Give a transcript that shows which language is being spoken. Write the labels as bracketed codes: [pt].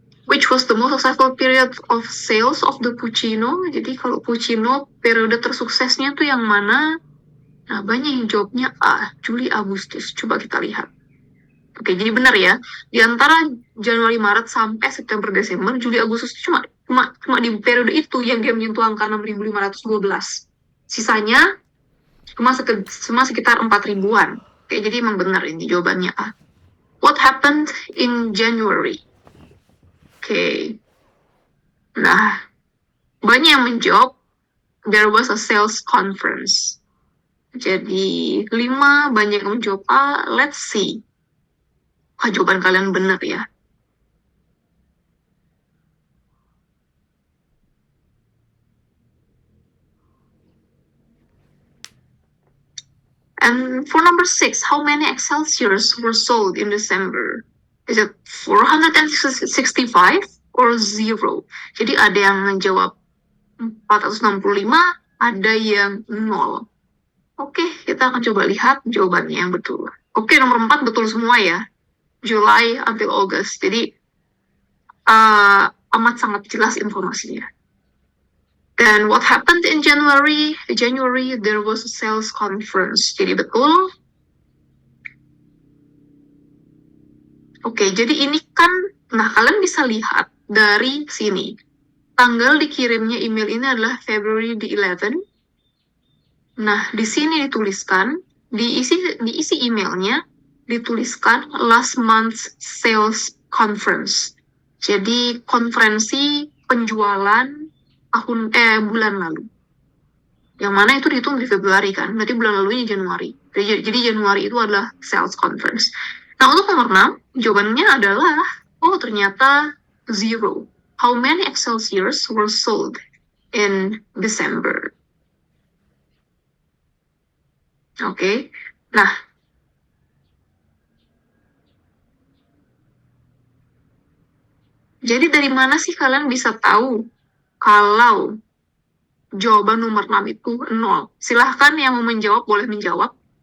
[en] Which was the most successful period of sales of the Puccino? [id] Jadi kalau Puccino, periode tersuksesnya tuh yang mana? Nah, banyak yang jawabnya A, Juli Agustus. Coba kita lihat. Oke, jadi benar ya. Di antara Januari, Maret sampai September, Desember, Juli, Agustus cuma di periode itu yang dia menyentuh angka 6.512. Sisanya cuma sekitar 4.000-an. Oke, jadi emang benar ini jawabannya A. [en] What happened in January? [id] Oke. Nah, banyak yang menjawab [en] there was a sales conference. [id] Jadi 5 banyak yang menjawab A. [en] Let's see. [id] Jawaban kalian benar ya. [en] And for number 6, how many Excelsiors were sold in December? Is it 465 or 0? [id] Jadi ada yang menjawab 465, ada yang 0. Oke, kita akan coba lihat jawabannya yang betul. Oke, nomor 4 betul semua ya. [en] July until August. [id] Jadi amat sangat jelas informasinya. [en] Dan what happened in January? January there was a sales conference. [id] Jadi betul. Oke, jadi ini kan, nah kalian bisa lihat dari sini. Tanggal dikirimnya email ini adalah February the 11. Nah, di sini dituliskan, diisi emailnya, dituliskan [en] last month's sales conference. [id] Jadi konferensi penjualan bulan lalu. Yang mana itu dihitung di Februari kan, berarti bulan lalunya Januari. Jadi Januari itu adalah sales conference. Nah, untuk nomor 6, jawabannya adalah, ternyata 0. [en] How many Excelsiors were sold in December? [id] Oke. Nah, jadi dari mana sih kalian bisa tahu kalau jawaban nomor 6 itu 0? Silahkan yang mau menjawab boleh menjawab.